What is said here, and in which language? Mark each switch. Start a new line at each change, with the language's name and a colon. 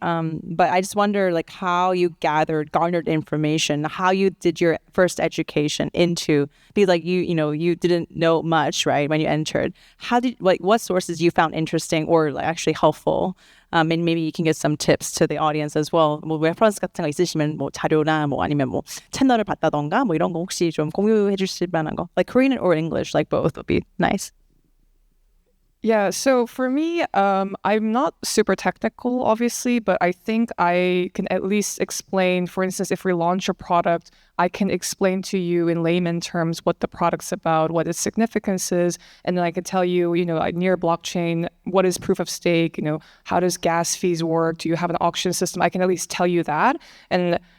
English: But I just wonder like how you garnered information, how you did your first education because like you didn't know much, right, when you entered. What sources you found interesting or like actually helpful? And maybe you can get some tips to the audience as well.
Korean: 뭐 레퍼런스 같은 거 있으시면 뭐 자료나 뭐 아니면 뭐 채널을 봤다던가 뭐 이런 거 혹시 좀 공유해 주실 만한 거,
English: like Korean or English, like both would be nice. Yeah, so for me, I'm not super technical, obviously, but I think I can at least explain, for instance, if we launch a product, I can explain to you in layman terms what the product's about, what its significance is, and then I can tell you, near blockchain, what is proof of stake, how does gas fees work, do you have an auction system? I can at least tell you that. And